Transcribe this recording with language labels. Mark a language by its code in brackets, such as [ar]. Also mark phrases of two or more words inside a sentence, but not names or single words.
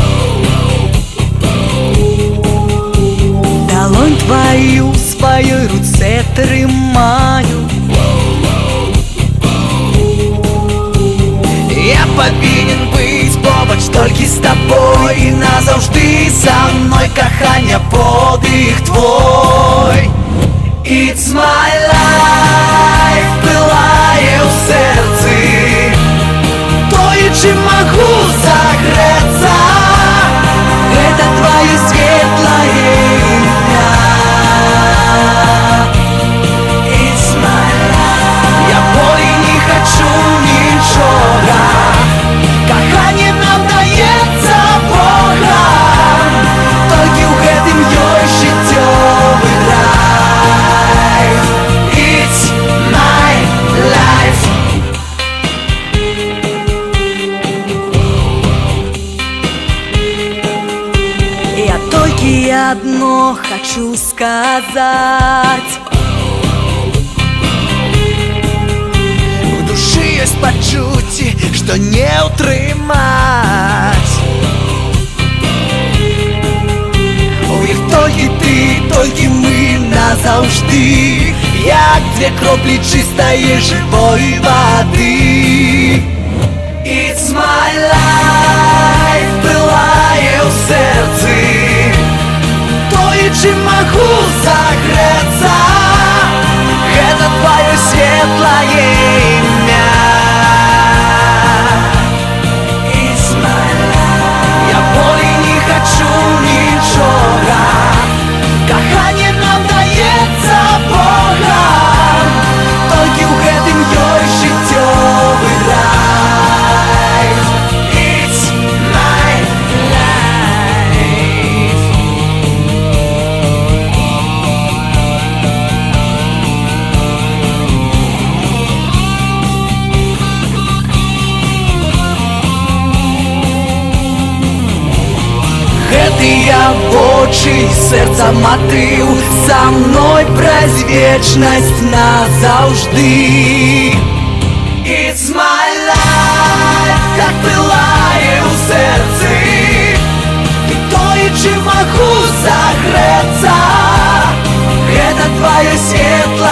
[be] Далонь твою сваёй руцэ трымаю. Я павінен быць побач толькі з табой, і назаўжды са мной, кахання, подых твой. [en] It's my life, [be] пылае ў сэрцы, тое, чым магу сагрэцца, гэта тваё светлае імя. [en] It's my life. [be] Я болей не хачу нічога, каханне нам даецца Богам, толькі ў гэтым ёсць жыццёвы рай. [en] It's my life. [be] Я толькі адно хачу сказаць: у душы ёсць пачуцці, што не ўтрымаць. У іх толькі ты, толькі мы назаўжды, як дзве кроплі чыстае жывой вады. [en] It's my life, [be] пылае ў сэрцы, тое, чым магу сагрэцца, гэта тваё светлае імя. [en] It's my life. [be] Я болей не хачу нічога, каханне нам даецца Богам, толькі ў гэтым ёсць жыццёвы рай. [en] It's my life. [be] Гэтыя вочы, сэрца матыў, са мной праз вечнасць назаўжды. [en] It's my life, [be] як пылае ў сэрцы, і тое, чым магу сагрэцца, гэта тваё сердце.